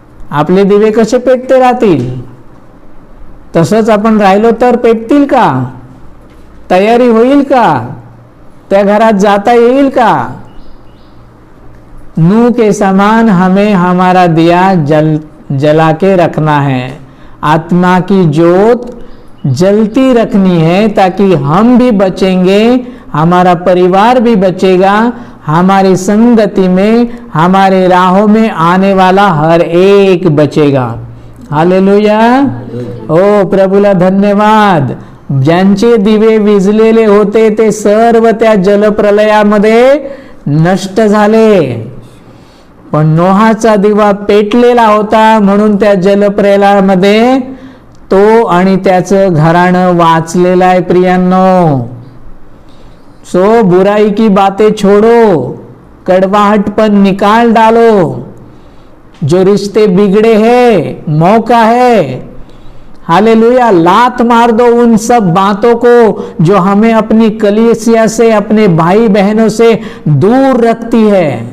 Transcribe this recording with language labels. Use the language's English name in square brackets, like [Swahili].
[Marathi] आपले दिवे कसे पेटते राहतील? तसंच आपण राहिलो तर पेटतील का? तयारी होईल का? त्या घरात जाता येईल का? [Hindi] नूह के समान हमें हमारा दिया जला के रखना है, आत्मा की ज्योत जलती रखनी है, ताकि हम भी बचेंगे, हमारा परिवार भी बचेगा, हमारी संगति में, हमारे राहों में आने वाला हर एक बचेगा। [Marathi] हालेलुया। ओ प्रभूला धन्यवाद। ज्यांचे दिवे विझलेले होते ते सर्व त्या जलप्रलयामध्ये नष्ट झाले, पण नोहाचा दिवा पेटलेला होता, म्हणून त्या जलप्रलयामध्ये तो आणि त्याचं घराणं वाचलेलं आहे प्रियांनो। [Hindi] सो बुराई की बातें छोड़ो, कड़वाहटपन निकाल डालो, जो रिश्ते बिगड़े हैं मौका है, हालेलुया, लात मार दो उन सब बातों को जो हमें अपनी कलीसिया से, अपने भाई बहनों से दूर रखती है।